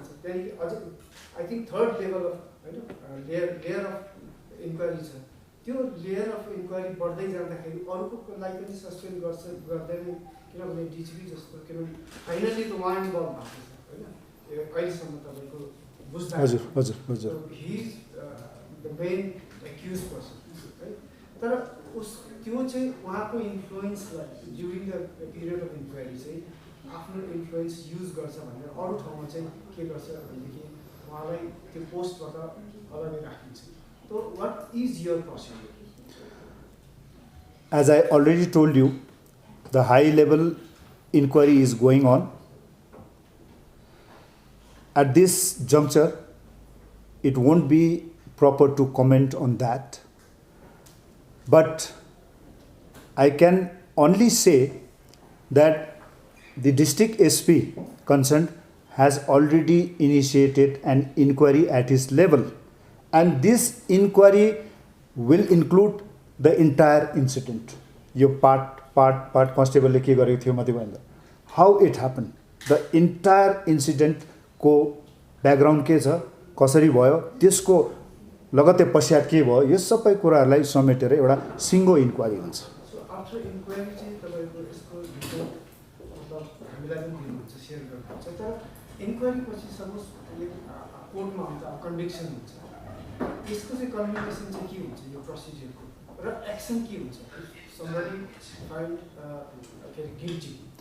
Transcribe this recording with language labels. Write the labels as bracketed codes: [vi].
[ne] त्यहाँदेखि अझ [en] I think third level of होइन layer of inquiry छ। [ne] त्यो [en] layer of inquiry [ne] बढ्दै जाँदाखेरि अरूको लागि पनि सस्पेन्ड गर्दैन, किनभने डिजिपी जस्तो, किनभने फाइनली त उहाँ इन्भल्भ भएको छ होइन अहिलेसम्म तपाईँको बुझ्दा। हजुर [en] He is the main accused person है। [ne] तर त्यो चाहिँ उहाँको इन्फ्लुएन्सलाई [en] during the period of inquiry [ne] चाहिँ आफ्नो इन्फ्लुएन्स युज गर्छ भनेर अरू ठाउँमा चाहिँ के गर्छ भनेदेखि उहाँलाई त्यो पोस्टबाट अलग्गै राखिन्छ। [en] So what is your procedure? As I already told you, the high level inquiry is going on. At this juncture, it won't be proper to comment on that. But I can only say that the district SP concerned has already initiated an inquiry at his level, and this inquiry will include the entire incident. [ne] यो part constable ले के गरेको थियो मध्यभन्दा, [en] how it happened, the entire incident [ne] को background के छ, कसरी भयो, त्यसको लगत्तै पश्चात के भयो, यो सबै कुराहरूलाई समेटेर एउटा सिङ्गो इन्क्वायरी हुन्छ। [en] so after inquiry [ne] चाहिँ तपाईको यसको रिपोर्ट मतलब हामीलाई पनि दिनुहुन्छ, शेयर गर्नुहुन्छ, तर इन्क्वायरी पछि सपोज कोर्टमा हुन्छ, कन्भिक्सन हुन्छ, यसको चाहिँ कम्युनिकेसन चाहिँ के हुन्छ, यो प्रोसिजरको र एक्सन के हुन्छ, [en] somebody find guilty?